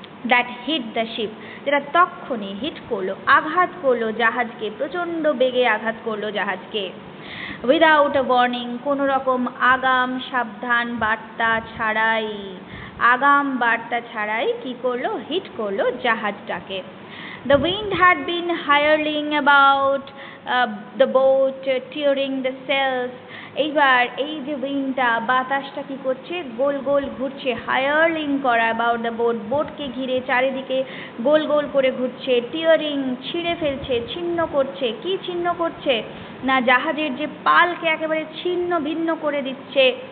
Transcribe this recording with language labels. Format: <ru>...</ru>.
<en>that hit the ship,</en> <bn>যেটা তক্ষণি hit করলো, আঘাত করলো জাহাজকে, প্রচণ্ড বেগে আঘাত করলো জাহাজকে।</bn> <en>without a warning,</en> <bn>কোনো রকম আগাম সাবধান বার্তা ছাড়াই, আগাম বার্তা ছাড়াই কি করলো, হিট করলো জাহাজটাকে।</bn> <en>The wind had been hurling about the boat, tearing the sails.</en> <bn>এইবার এই যে উইন্ডটা, বাতাসটা কি করছে, গোল গোল ঘুরছে, হায়ারলিং করা,</bn> <en>about the boat,</en> <bn>বোটকে ঘিরে চারিদিকে গোল গোল করে ঘুরছে, টিয়ারিং ছিঁড়ে ফেলছে, ছিন্ন করছে। কি ছিন্ন করছে না, জাহাজের যে পালকে একেবারে ছিন্ন ভিন্ন করে দিচ্ছে।</bn>